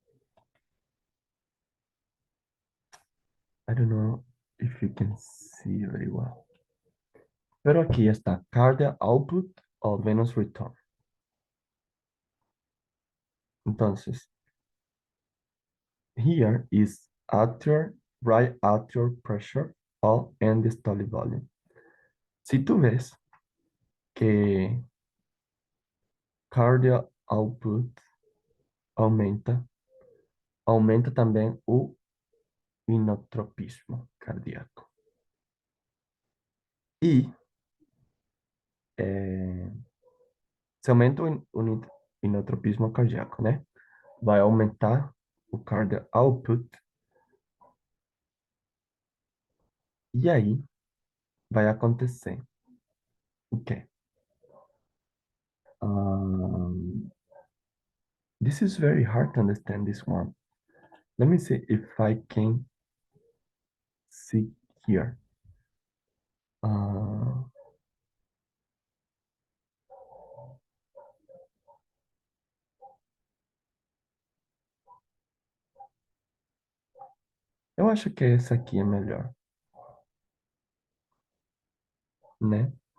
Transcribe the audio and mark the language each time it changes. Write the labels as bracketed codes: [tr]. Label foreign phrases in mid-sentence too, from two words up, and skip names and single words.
[en] I don't know if you can see very well. [es] Pero aquí está [en] cardiac output [es] o [en] venous return. [es] Entonces, [en] here is atrial, right atrial pressure o end diastolic volume. [es] Si tú ves que [en] cardiac output [es] aumenta, aumenta [pt] também o inotropismo cardíaco. E se aumenta o inotropismo cardíaco, né? Vai aumentar o [en] cardiac output. [pt] E aí vai acontecer o quê? [en] This is very hard to understand this one. Let me see if I can see here. [pt] Ah, eu acho que essa aqui é melhor, né?